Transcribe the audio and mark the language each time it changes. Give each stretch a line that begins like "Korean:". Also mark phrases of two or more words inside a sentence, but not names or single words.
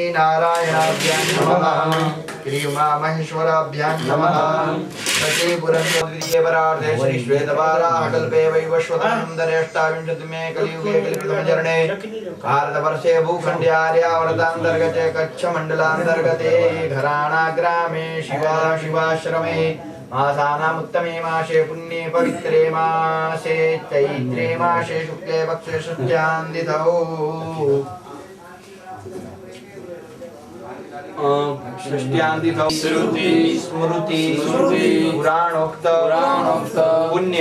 Sanskrit: નારાયણાભ્યાં નમઃ શ્રી ઉમા મહેશ્વરાભ્યાં નમઃ સચે પુરંદ્રીય પરાર્ધે શ્રી શ્વેતવારાહ કલ્પે વૈવસ્વતમ દરેષ્ટાવિંશતિમે કલિયુગે કલિપ્રથમ ચરણે ભારતવર્ષે ભૂખંડ્યાર્યાવર્તાંતર્ગતે કચ્છ મંડલાંતર્ગતે ઘરાણા ગ્રામે શિવાશ્રમે मासानामुत्तमे मासे पुण्ये पवित्रे मासे चैत्रे मासे शुक्ले पक्षे षष्ठ्यान्तिथौ षष्ठ्यान्तिथौ श्रुति स्मृति पुराणोक्त पुण्य